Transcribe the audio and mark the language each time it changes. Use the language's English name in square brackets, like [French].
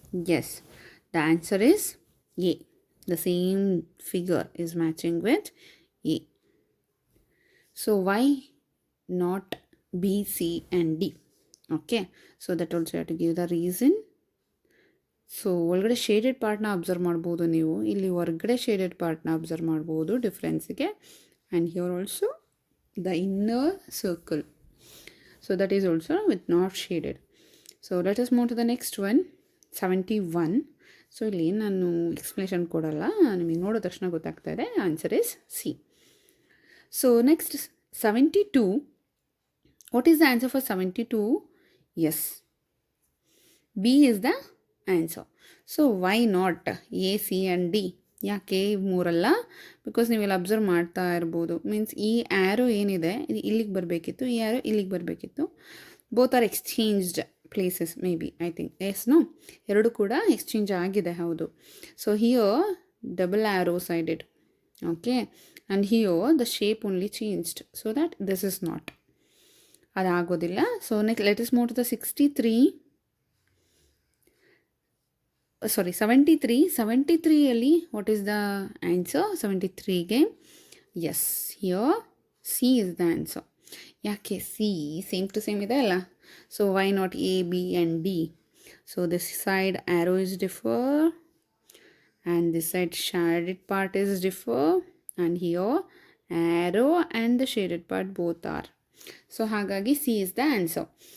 [English] Yes, the answer is A. The same figure is matching with A. So why not B, C and D? Okay, so that also you have to give the reason. [Kannada] So ಒಳಗಡೆ shaded ಪಾರ್ಟ್ನ observe ಮಾಡ್ಬೋದು ನೀವು, ಇಲ್ಲಿ ಹೊರಗಡೆ shaded ಪಾರ್ಟ್ನ observe ಮಾಡ್ಬೋದು ಡಿಫ್ರೆನ್ಸಿಗೆ. [English] And here also the inner circle, so that is also with not shaded. So let us move to the next one, 71. [Kannada] So ಇಲ್ಲಿ ನಾನು explanation ಕೊಡಲ್ಲ, ನಿಮಗೆ ನೋಡೋ ತಕ್ಷಣ ಗೊತ್ತಾಗ್ತಾ ಇದೆ, [English] Answer is C. So next 72. What is the answer for 72? Yes, B is the answer. So why not A, C and D? [Kannada] ಯಾಕೆ ಮೂರಲ್ಲ? Because ನೀವೆಲ್ಲ ಅಬ್ಸರ್ವ್ ಮಾಡ್ತಾ ಇರ್ಬೋದು, ಮೀನ್ಸ್ ಈ ಆ್ಯರೋ ಏನಿದೆ ಇದು ಇಲ್ಲಿಗೆ ಬರಬೇಕಿತ್ತು, ಈ ಆ್ಯರೋ ಇಲ್ಲಿಗೆ ಬರಬೇಕಿತ್ತು. [English] Both are exchanged places maybe, I think. Yes, no, [Kannada] ಎರಡು ಕೂಡ ಎಕ್ಸ್ಚೇಂಜ್ ಆಗಿದೆ, ಹೌದು. [English] So here double arrow sided, okay, and here the shape only changed, so that this is not, ಅದಾಗೋದಿಲ್ಲ. So next let us move to the 73. 73ಅಲ್ಲಿ what is the answer 73ಗೆ? Yes, here C is the answer. [Kannada] ಯಾಕೆ C same to same ಇದೆ ಅಲ್ಲ, [English] So why not A, B and D? So this side arrow is differ and this side shaded part is differ, and here arrow and the shaded part both are. So ಹಾಗಾಗಿ C is the answer.